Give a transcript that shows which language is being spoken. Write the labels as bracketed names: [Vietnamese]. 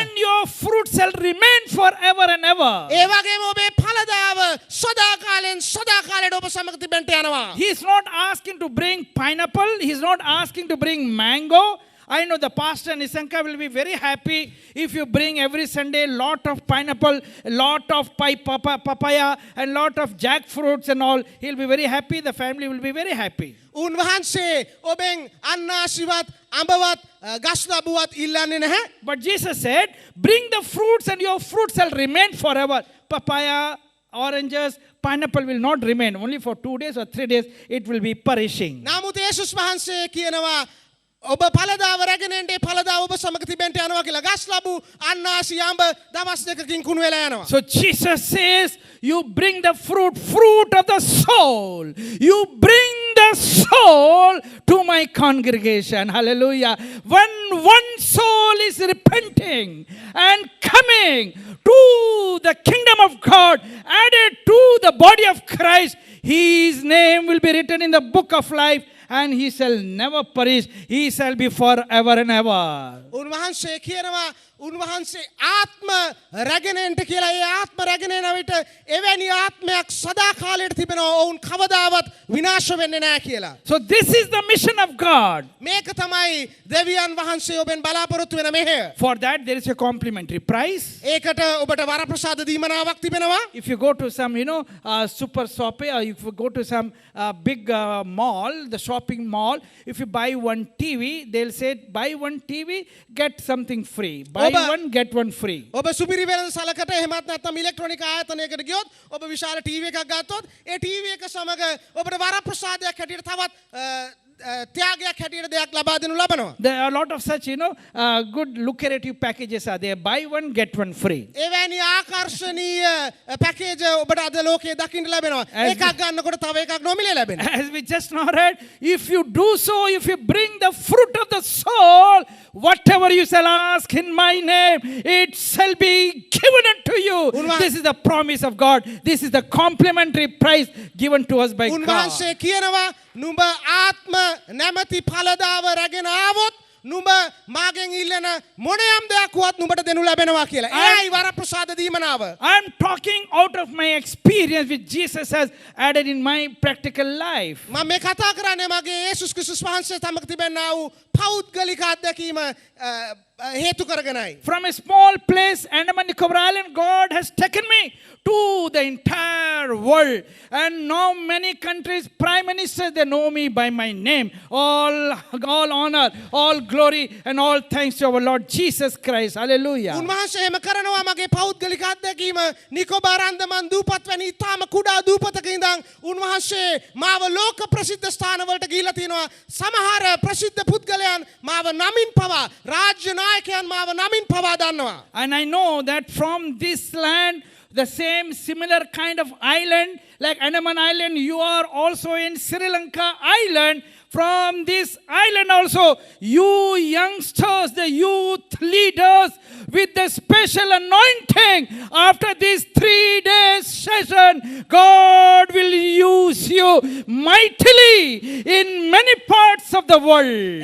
[English] And your fruit shall remain forever and ever. [Sinhala] ඒ වගේම ඔබේ ඵලදාව සදාකාලෙන් සදාකාලයට ඔබ සමග තිබෙන්න යනවා. [English] He's not asking to bring pineapple. He's not asking to bring mango. I know the pastor Nisanka will be very happy if you bring every Sunday lot of pineapple, lot of papaya, and lot of jackfruits and all. He'll be very happy. The family will be very happy. [Sinhala] උන්වහන්සේ ඔබෙන් අන්නාසිවත් අඹවත් ගස් ලැබුවත් ඉල්ලන්නේ නැහැ. [English] But Jesus said, bring the fruits and your fruits shall remain forever. Papaya, oranges, pineapple will not remain. Only for 2 days or 3 days it will be perishing. [Sinhala] නමුත් යේසුස් වහන්සේ කියනවා ඔබ ඵලදාව රැගෙන එන්නේ ඵලදාව ඔබ සමග තිබෙන්න යනවා කියලා ගස් ලැබු අන්නාසි අඹ දවස් දෙකකින් කුණු වෙලා යනවා. [English] So Jesus says, you bring the fruit of the soul. You bring the soul to my congregation. Hallelujah. When one soul is repenting and coming to the kingdom of God, added to the body of Christ, his name will be written in the book of life, and he shall never perish. He shall be forever and ever. [Sinhala] උන්වහන්සේ කියනවා උන්වහන්සේ ආත්ම රැගෙන එන්න කියලා. ඒ ආත්ම රැගෙන එන විට එවැනි ආත්මයක් සදා කාලයට තිබෙනවා. ඔවුන් කවදාවත් විනාශ වෙන්නේ නැහැ කියලා. [English] So this is the mission of God. [Sinhala] මේක තමයි දෙවියන් වහන්සේ ඔබෙන් බලාපොරොත්තු වෙන මෙහෙය. [English] For that there is a complimentary price. [Sinhala] ඒකට ඔබට වරප්‍රසාද දීමනාවක් තිබෙනවා. [English] If you go to some, super shop, or if you go to some big mall, the shopping mall, if you buy one TV, they'll say, buy one TV, get something free. Buy one, get one free. [Sinhala] ඔබ සුපිරි වෙළඳ සලකට එහෙමත් නැත්නම් ඉලෙක්ට්‍රොනික ආයතනයකට ගියොත් ඔබ විශාල TV එකක් ගත්තොත් ඒ ටීවී එක සමග ඔබට වරප්‍රසාදයක් හැටියට තවත් ත්‍යාගයක් හැටියට දෙයක් ලබා දෙනු ලබනවා. [English] There are a lot of such, good lucrative packages are there. Buy one, get one free. [Sinhala] එවැනි ආකර්ෂණීය පැකේජ් ඔබට අද ලෝකයේ දකින්න ලැබෙනවා. එකක් ගන්නකොට තව එකක් නොමිලේ ලැබෙනවා. [English] As we just now read, if you do so, if you bring the fruit of the soul, whatever you shall ask in my name, it shall be given unto you. This is the promise of God. This is the complimentary price given to us by God. [Sinhala] උන්වහන්සේ කියනවා නුඹ ආත්ම නැමැති ඵලදාව රැගෙන ආවොත් නුඹ මාගෙන් ඉල්ලන මොනියම් දෙයක් වුවත් නුඹට දෙනු ලැබෙනවා කියලා. එයයි වරප්‍රසාද දීමනාව. [English] I'm talking out of my experience which Jesus has added in my practical life. [Sinhala] මම මේ කතා කරන්නේ මගේ යේසුස් ක්‍රිස්තුස් වහන්සේ තමක තිබෙනා වූ පෞද්ගලික අත්දැකීම හේතු කරගෙනයි. [English] From a small place, Andaman Nicobar Island, God has taken me to the entire world. And now many countries, prime ministers, they know me by my name. All honor, all glory, and all thanks to our Lord Jesus Christ. Hallelujah. [Sinhala] උන්වහන්සේ එහෙම කරනවා මගේ පෞද්ගලික අත්දැකීම නිකොබාර අන්දමන් දූපත් වැනි ඊටාම කුඩා දූපතක ඉඳන් උන්වහන්සේ මාව ලෝක ප්‍රසිද්ධ ස්ථානවලට ගිහිලා තියෙනවා. සමහර ප්‍රසිද්ධ පුද්ගලයන් මාව නමින් පවා රාජ්‍ය නායකයන් මාව නමින් පවා දන්නවා. [English] And I know that from this land, the same similar kind of island, like Andaman Island, you are also in Sri Lanka Island. From this island also, you youngsters, the youth leaders, with the special anointing, after this 3 days session, God will use you mightily in many parts of the world.